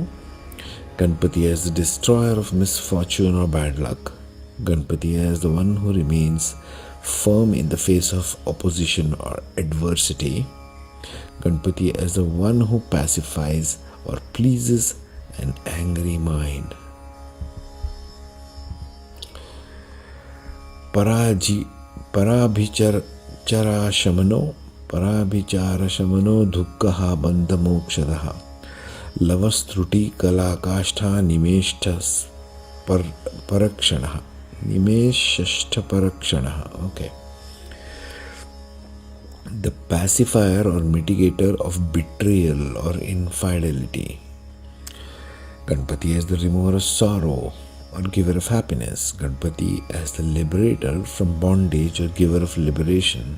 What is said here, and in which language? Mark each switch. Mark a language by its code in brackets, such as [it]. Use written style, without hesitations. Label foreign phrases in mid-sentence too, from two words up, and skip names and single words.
[en] Ganapathi as the destroyer of misfortune or bad luck. Ganapathi as the one who remains firm in the face of opposition or adversity. Ganapathi as the one who pacifies or pleases an angry mind. [sa] Parabhichara Shamano Dukkaha Bandha Mokshadaha Lavastruti Kalakashtha Nimeshthas Parakshanaha. Nimeshashta Parakshanaha. [en] Okay. The pacifier or mitigator of betrayal or infidelity. Ganapathi as the remover of sorrow or giver of happiness. Ganapathi as the liberator from bondage or giver of liberation.